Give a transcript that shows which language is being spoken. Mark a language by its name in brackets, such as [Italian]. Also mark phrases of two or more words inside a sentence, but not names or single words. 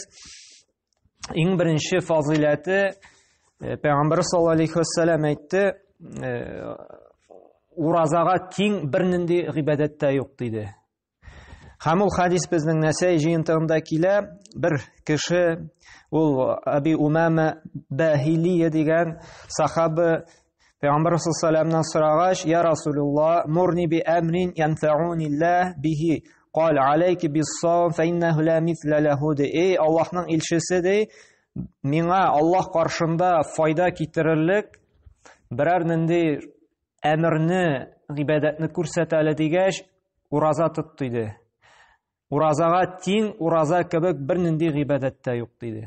[Tatar] Иң беренче фазиләте Пәйгамбәр [Arabic] صلى الله عليه وسلم [Tatar] әйтте, уразага тиң бернинди гыйбадәт тә юк диде. Һәм ул хадис безнең Нәсаи җыентыгында килә. Бер кеше, ул Аби Умама Бахилия дигән сахаба, Пәйгамбәр [Arabic] صلى الله عليه وسلم сорагач: "يا رسول الله، مرني بأمر ينفعني الله به". قال: "عليك بالصوم فإنه لا مثل له". [Tatar] Эй Аллаһның илчесе ди, миңа Аллаһ каршында файда китерерлек берәр нинди әмерне, гыйбадәтне күрсәт әле дигәч, ураза тот диде. Уразага тиң ураза кебек бернинди гыйбадәт тә юк диде.